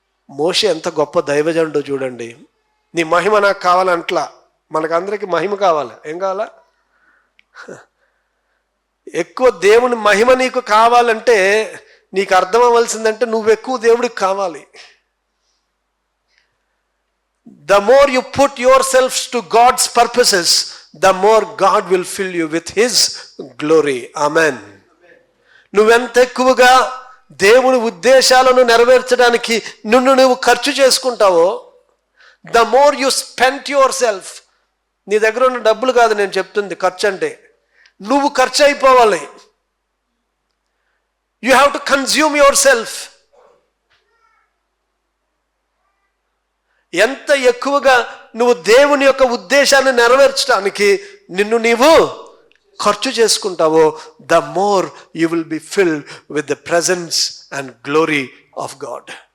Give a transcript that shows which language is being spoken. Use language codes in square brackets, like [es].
[te] మోషే ఎంత గొప్ప దైవజనుడో చూడండి. నీ మహిమ నాకు కావాలంట్లా. మనకందరికీ మహిమ కావాలి. ఏం కావాలా? ఎక్కువ దేవుని మహిమ నీకు కావాలంటే నీకు అర్థం అవ్వాల్సిందంటే నువ్వు ఎక్కువ దేవుడికి కావాలి. [en] The more you put yourselves to God's purposes, the more God will fill you with His glory. Amen. [te] నువ్వెంత ఎక్కువగా దేవుని ఉద్దేశాలను నెరవేర్చడానికి నువ్వు ఖర్చు చేసుకుంటావో, [en] the more you spend yourself. [te] నీ దగ్గర ఉన్న డబ్బులు కాదు నేను చెప్తుంది ఖర్చు అంటే, నువ్వు ఖర్చు అయిపోవాలి. [en] You have to consume yourself. [te] ఎంత ఎక్కువగా నువ్వు దేవుని యొక్క ఉద్దేశాన్ని నెరవేర్చడానికి నిన్ను నీవు ఖర్చు చేసుకుంటావో, [en] The more you will be filled with the presence and glory of God.